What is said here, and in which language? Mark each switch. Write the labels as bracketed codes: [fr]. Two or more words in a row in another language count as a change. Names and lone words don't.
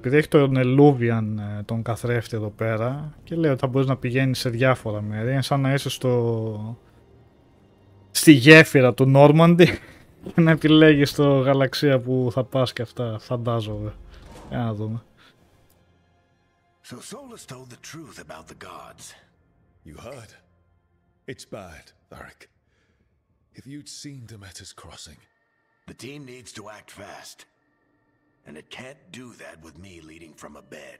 [el] Επειδή έχει τον Eluvian τον καθρέφτη εδώ πέρα και λέει ότι θα μπορείς να πηγαίνεις σε διάφορα μέρη. Είναι σαν να είσαι στη γέφυρα του Normandy και να επιλέγεις το γαλαξία που θα πας και αυτά. Φαντάζομαι. Για να δούμε. [en] So Solus told the truth about the gods. You heard? It's bad, Varric. If you'd seen Demeter's crossing. The team needs to act fast. And it can't do that with me leading from a bed.